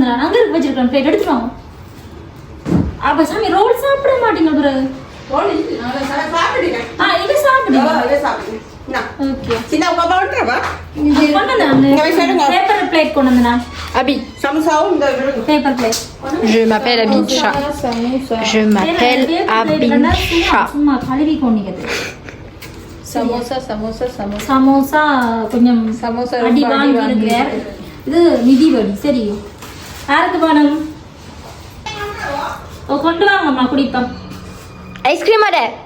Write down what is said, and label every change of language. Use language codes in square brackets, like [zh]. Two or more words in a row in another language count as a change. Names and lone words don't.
[ta] அங்க இருக்கு வச்சிருக்கேன் பிளேட் எடுத்துட்டு வாங்க. அப்ப சாமி ரோல் சாப்பிட மாட்டீங்க பிறகு. இது சாப்பிடுங்க. ஓகே சின்ன பாப்பா விட்டுறவா [en] paper plate [ta] கொண்டு வந்தா. அபி சமோசாவும் இந்த [en] paper plate. [fr] Je m'appelle Abincha. Je m'appelle Abincha. [ta] சும்மா கழுவி கொண்டிக்கிறது. சமோசா கொஞ்சம் அடி வாங்கி இருக்கிறேன். இது மிதிவடி. சரி யாருக்கு வேணும்? கொண்டு வாங்கம்மா குடிப்போம். ஐஸ்கிரீம் அட